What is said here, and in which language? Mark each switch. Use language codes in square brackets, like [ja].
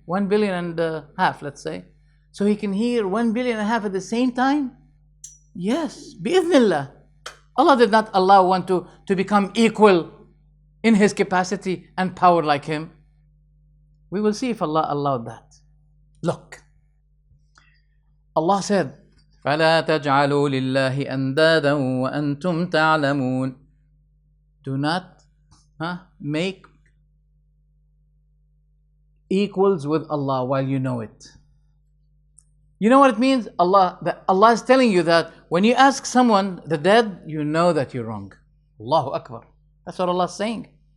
[en] 1.5 billion, let's say. So he can hear 1.5 billion at the same time? Yes, bi'idhnillah. Allah did not allow one to become equal in his capacity and power like him. We will see if Allah allowed that. Look, Allah said, [ar] فَلَا تَجْعَلُوا لِلَّهِ أَنْدَادًا وَأَنْتُمْ تَعْلَمُونَ. [en] Do not make equals with Allah while you know it. You know what it means? Allah is telling you that when you ask someone, the dead, you know that you're wrong. Allahu Akbar. That's what Allah is saying.